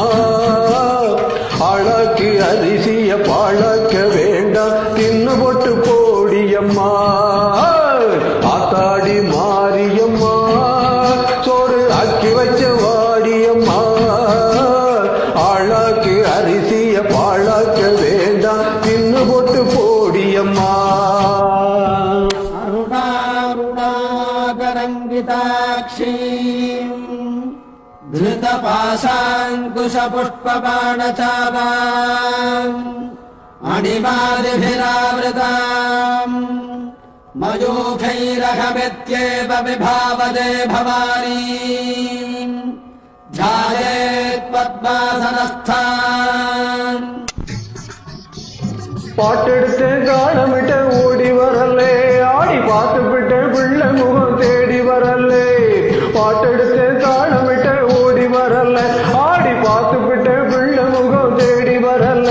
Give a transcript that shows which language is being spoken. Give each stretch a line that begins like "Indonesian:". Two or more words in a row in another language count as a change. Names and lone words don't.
Tamil: ஆளாக்கு அரிசிய பாழாக்க வேண்டாம் தின்னு போட்டு போடியம்மா. ஆத்தாடி மாரியம்மா சோறு அக்கி வச்ச வாடியம்மா. ஆளாக்கு அரிசிய பாழாக்க வேண்டாம் தின்னு போட்டு போடியம்மா.
Sanskrit: धृतपाशाङ्कुशपुष्पबाणचापाम् अणिमादिभिरावृताम् मयूखैरहमित्येव विभावदे भवानी ध्यायेत् पद्मासनस्थान्.
Tamil: பாட்டெடுத்து காலமிட்ட ஓடி வரலே ஆடி பார்த்துவிட்ட பிள்ளை முகம் தேடி வரலே. பாட்டெடுத்து காலமிட்ட ஓடி வரல ஆடி பார்த்துவிட்ட பிள்ளை முகம் தேடி வரல.